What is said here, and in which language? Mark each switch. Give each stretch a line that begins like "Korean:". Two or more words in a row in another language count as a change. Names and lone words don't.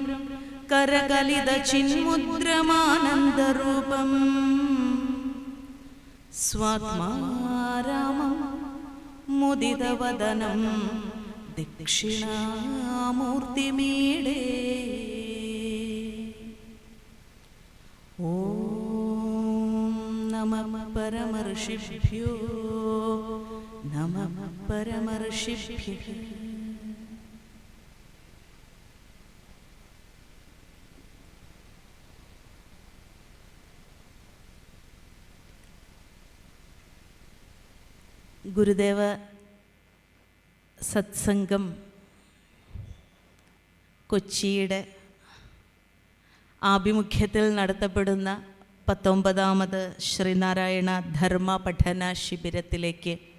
Sanskrit: करकलितचिन्मुद्रमानन्दरूपं स्वात्मा रामं मुदितवदनं दक्षिणामूर्तिमीडे। ॐ नमः परमर्षिभ्यो नमः परमर्षिभ्यः।
Malayalam: ഗുരുദേവ സത്സംഗം കൊച്ചിയുടെ ആഭിമുഖ്യത്തിൽ നടത്തപ്പെടുന്ന 19ാമത് ശ്രീനാരായണ ധർമ്മ പഠന ശിബിരത്തിലേക്ക്